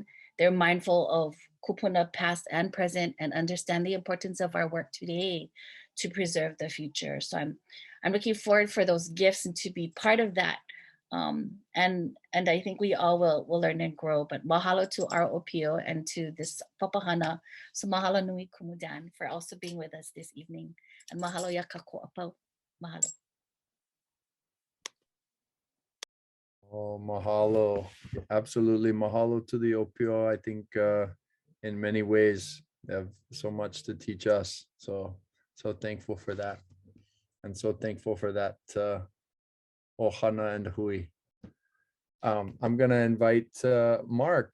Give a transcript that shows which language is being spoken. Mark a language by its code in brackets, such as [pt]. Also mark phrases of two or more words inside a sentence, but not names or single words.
[en] They're mindful of kupuna past and present, and understand the importance of our work today to preserve the future. So I'm looking forward for those gifts and to be part of that. And I think we all will learn and grow. But mahalo to our Opio and to this Papahana. So [haw] mahalo nui kumudan [en] for also being with us this evening. [haw] And mahalo ya kako apau. Mahalo. Oh, mahalo. [en] Absolutely. Mahalo to the Opio. I think in many ways they have so much to teach us. So So thankful for that. And so thankful for that ohana and hui. I'm gonna invite Mark.